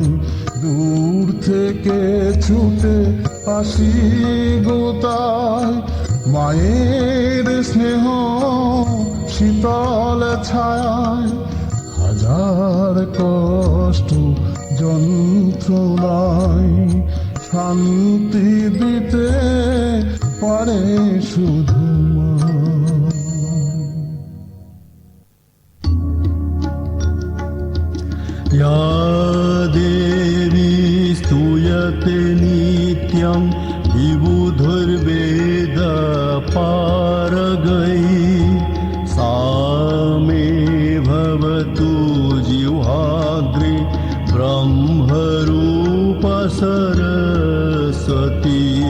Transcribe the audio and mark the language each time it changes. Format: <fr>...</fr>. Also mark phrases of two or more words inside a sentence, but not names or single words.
<bn>দূর থেকে ছুটে আসি গোতায়, মায়ের স্নেহ শীতল ছায়ায় হাজার কষ্ট যন্ত্রণায় শান্তি দিতে পারে শুধু মা।</bn> <sa>या देवी स्तूयते नित्यं विबुधुर्वेद पारगै, सा मे भवतु जिह्वाग्रे ब्रह्मरूप सरस्वती।</sa>